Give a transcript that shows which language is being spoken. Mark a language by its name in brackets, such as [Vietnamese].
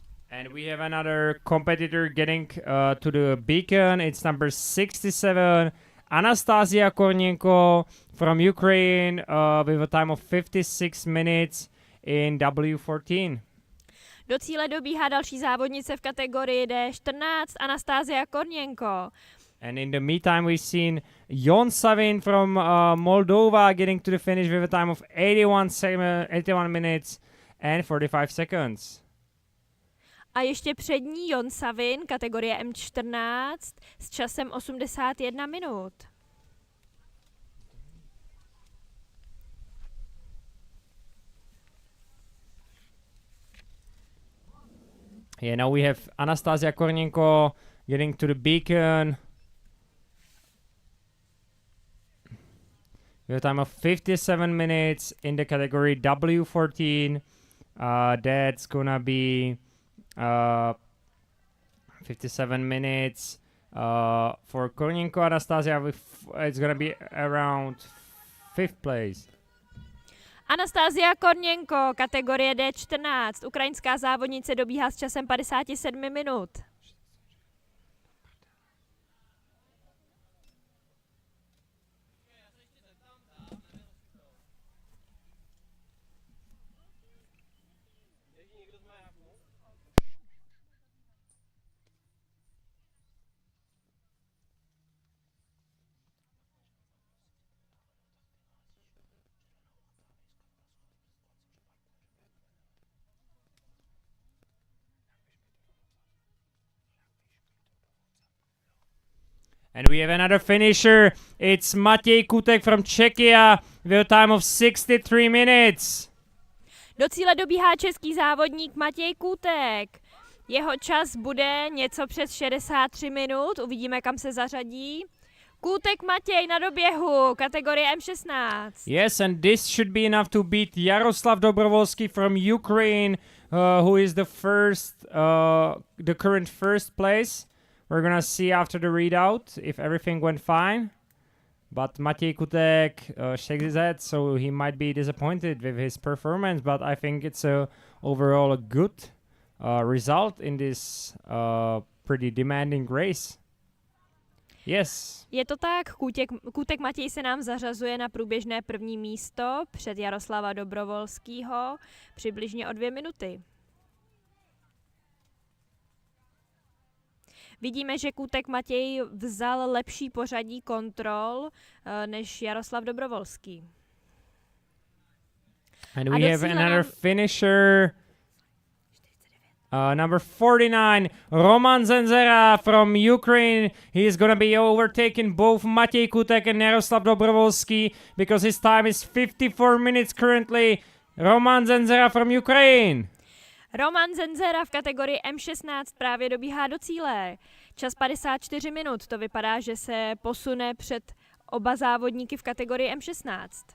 [English] And we have another competitor getting to the beacon. It's number 67, Anastasia Kornienko from Ukraine with a time of 56 minutes in W14. [Czech] Do cíle dobíhá další závodnice v kategorii D14, Anastasia Kornienko. [English] And in the meantime, we've seen Jon Savin from Moldova getting to the finish with a time of 81 minutes and 45 seconds. [Czech] A ještě před ní Jon Savin, kategorie M14, s časem 81 minut. [English] Yeah, now we have Anastasia Kornienko getting to the beacon. We have a time of 57 minutes in the category W14. That's gonna be 57 minutes for Kornienko. Anastasia, it's gonna be around 5th place. [Czech] Anastasia Kornienko, kategorie D14. Ukrajinská závodnice dobíhá s časem 57 minut. [English] And we have another finisher. It's Matěj Kutek from Czechia with a time of 63 minutes. [Czech] Do cíle dobíhá český závodník Matěj Kutek. Jeho čas bude něco přes 63 minut. Uvidíme, kam se zařadí. Kutek Matěj na doběhu, kategorie M16. [English] Yes, and this should be enough to beat Jaroslav Dobrovolsky from Ukraine, who is the current first place. We're gonna see after the readout if everything went fine. But Matěj Kutek shakes his head, so he might be disappointed with his performance. But I think it's overall a good result in this pretty demanding race. Yes. [Czech] Je to tak, Kutek Matěj se nám zařazuje na průběžné první místo před Jaroslava Dobrovolskýho přibližně o 2 minuty. Vidíme, že Kutek Matěj vzal lepší pořadí kontrol než Jaroslav Dobrovolský. [English] And we have another finisher. Number 49, Roman Zenzera from Ukraine. He is going to be overtaking both Matěj Kutek and Jaroslav Dobrovolsky because his time is 54 minutes currently. Roman Zenzera from Ukraine. [Czech] Roman Zenzera v kategorii M16 právě dobíhá do cíle. Čas 54 minut. To vypadá, že se posune před oba závodníky v kategorii M16.